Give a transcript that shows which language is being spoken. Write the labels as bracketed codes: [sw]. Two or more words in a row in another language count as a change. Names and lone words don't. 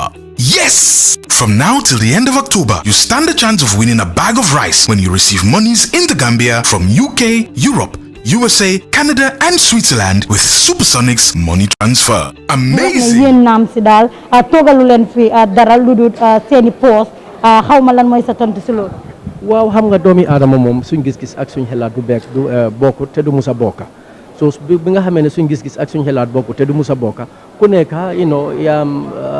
[en] Yes! From now till the end of October, you stand a chance of winning a bag of rice when you receive monies in the Gambia from UK, Europe, USA, Canada and Switzerland with Supersonics Money Transfer. Amazing! [wo] yéen naam si daal toogalu leen fi dara lu dul seeni poos xaw ma lan mooy sa tontu si loolu. waaw xam nga doomi aadama moom suñ gis-gis ak suñ xelaat du beek du bokkut te du musa bokka so bi nga xamee ne suñ gis-gis ak suñ xelaat bokkut te du musa bokka ku nekk yaam